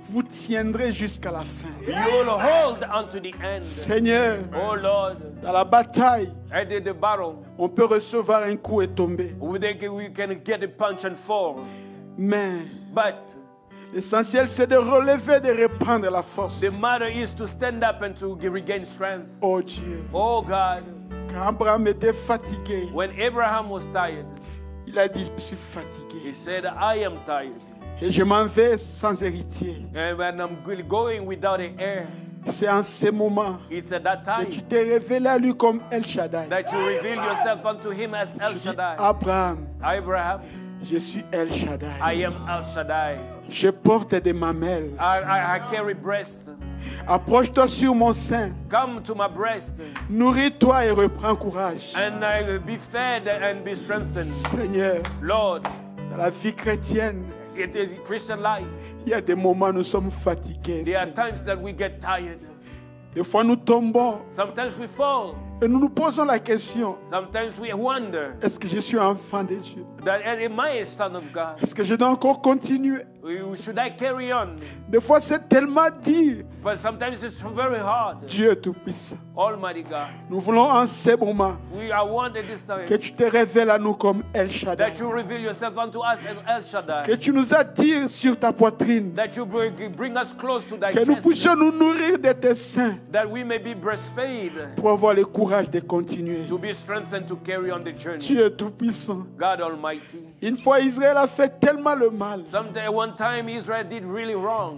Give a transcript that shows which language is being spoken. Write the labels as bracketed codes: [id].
[fr] vous tiendrez jusqu'à la fin. [en] you'll hold unto the end. [fr] Seigneur, [en] Oh Lord, [fr] dans la bataille, [en] at the battle, [fr] on peut recevoir un coup et tomber. [en] we can get a punch and fall. [fr] Mais [en] But [fr] l'essentiel, c'est de relever, de reprendre la force. [en] the matter is to stand up and to regain strength. [fr] Oh Dieu, [en] Oh God, [fr] quand Abraham était fatigué, [en] when Abraham was tired, [fr] il a dit, je suis [en] he [fr] fatigué. [en] said, I am tired. [fr] Et je m'en vais sans héritier. [en] And when I'm going without an heir, [fr] C'est en ce moment [en] it's at that [fr] que [en] time [fr] tu t'es révélé à lui comme El Shaddai. [en] that you reveal yourself unto him as El [fr] Tu dis, [en] Shaddai. [fr] Abraham, [en] Abraham, [fr] je suis El Shaddai. [en] I am El Shaddai. [fr] Je porte des mamelles. [en] I carry breast. [fr] Approche-toi sur mon sein. [en] Come to my breast [fr] Nourris-toi et reprends courage. [en] and I will be fed and be strengthened. [fr] Seigneur, [en] Lord, [fr] dans la vie chrétienne, [en] it is Christian life. [fr] il y a des moments où nous sommes fatigués. [en] There are times that we get tired. [fr] Des fois, nous tombons [en] Sometimes we fall. [fr] et nous nous posons la question, [en] Sometimes we wonder [fr] est-ce que je suis enfant de Dieu? [en] that am I a son of God? [fr] Est-ce que je dois encore continuer? [en] Should I carry on? [fr] Des fois, c'est tellement dur. [en] But sometimes it's very hard. [fr] Dieu Tout-Puissant, [en] Almighty God, [fr] nous voulons en ces moments [en] we are wanted this [fr] que [en] time [fr] tu te révèles à nous comme El Shaddai. [en] that you reveal yourself unto us as El Shaddai. [fr] Que tu nous attires sur ta poitrine. [en] That you bring us close to thy [fr] Que nous [en] chest. [fr] puissions nous nourrir de tes seins [en] That we may be breastfed. [fr] pour avoir le courage de continuer. [en] To be strengthened to carry on the journey. [fr] Dieu Tout-Puissant. [en] God Almighty. [fr] Une fois, Israël a fait tellement le mal. [en] One time Israel did really wrong.